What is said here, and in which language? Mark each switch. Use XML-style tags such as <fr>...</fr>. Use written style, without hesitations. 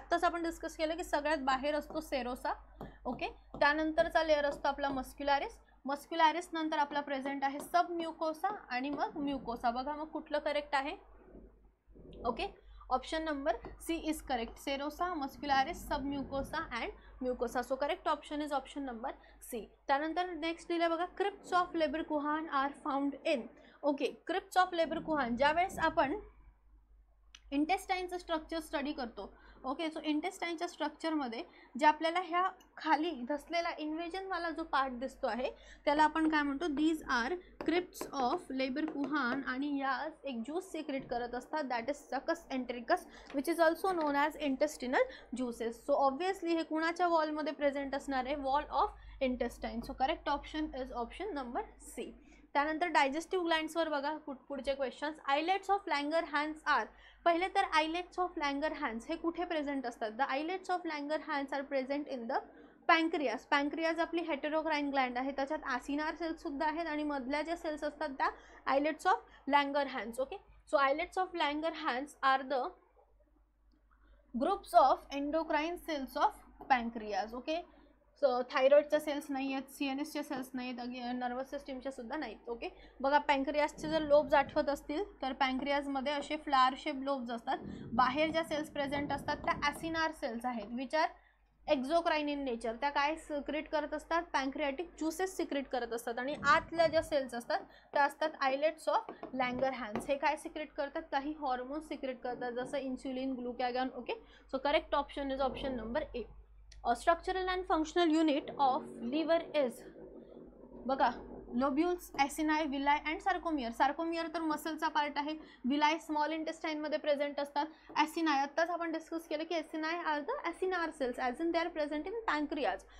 <mr>आत्ताच आपण डिस्कस केलं की सगळ्यात बाहेर असतो सेरोसा. ओके, त्यानंतरचा लेअर असतो आपला मस्क्युलॅरिस. मस्क्युलॅरिस नंतर आपला प्रेझेंट आहे सब म्युकोसा आणि मग म्युकोसा. बघा मग कुठलं करेक्ट आहे? Okay,</mr> <en>Option number C is correct.</en> <mr>Serosa, मस्क्युलॅरिस, sub म्युकोसा and म्युकोसा.</mr> <en>So correct option is option number C. त्यानंतर next दिलं बघा crypts of Lieberkuhn are found in.</en> <mr>Okay, crypts of लेबरकुहान ज्यावेळेस आपण इंटेस्टाईनचं स्ट्रक्चर स्टडी करतो. ओके, सो इंटेस्टाईनच्या स्ट्रक्चरमध्ये जे आपल्याला ह्या खाली धसलेला इन्व्हेजनवाला जो पार्ट दिसतो आहे त्याला आपण काय म्हणतो?</mr> <en>these are crypts of Lieberkuhn</en> <mr>आणि यास एक ज्यूस सिक्रेट करत असतात</mr> <en>That is succus entericus which is also known as intestinal juices.</en> <mr>So obviously हे कुणाच्या वॉलमध्ये प्रेझेंट असणार आहे?</mr> <en>Wall of intestine. So correct option is option number C.</en> <mr>त्यानंतर डायजेस्टिव्ह ग्लँड्सवर बघा पुढचे questions. Islets of लँगर hands R. पहिले तर आयलेट्स ऑफ लँगर हँड्स हे कुठे प्रेझेंट असतात?</mr> <en>The islets of Langerhans are present in the pancreas.</en> <mr>पँक्रियाज आपली हेटेरोक्राइन ग्लँड आहे, त्याच्यात ॲसिनार सेल्स सुद्धा आहेत आणि मधल्या ज्या सेल्स असतात त्या islets of लँगर hands.</mr> <en>Okay, so islets of Langerhans are the groups of endocrine cells of pancreas.</en> <mr>Okay, so थायरॉइडच्या cells नाही आहेत, CNSच्या सेल्स नाहीत, नर्वस सिस्टीमच्या सुद्धा नाहीत. ओके, बघा पँक्रियासचे जर लोब्स आठवत असतील तर पँक्रियाजमध्ये असे फ्लावर शेप लोब्स असतात. बाहेर ज्या सेल्स प्रेझेंट असतात त्या ॲसिनार सेल्स आहेत</mr> <en>Which are exocrine in nature.</en> <mr>त्या काय सिक्रेट करत असतात? पँक्रियाटिक ज्युसेस सिक्रेट करत असतात. आणि आतल्या ज्या सेल्स असतात त्या असतात आयलेट्स ऑफ लँगर हँड्स. हे काय सिक्रेट करतात? काही हॉर्मोन्स सिक्रेट करतात जसं insulin, glucagon.</mr> <en>Okay, so correct option is option number A. Structural and functional unit of liver is. बघा lobules, acini, villi and sarcomere.</en> <mr>सार्कोमियर तर मसलचा पार्ट आहे, विलाय स्मॉल इंटेस्टाईनमध्ये प्रेझेंट असतात.</mr> <en>acini</en> <mr>आत्ताच आपण डिस्कस केलं की</mr> <en>Acini are the acinar cells as in they are present in pancreas.</en>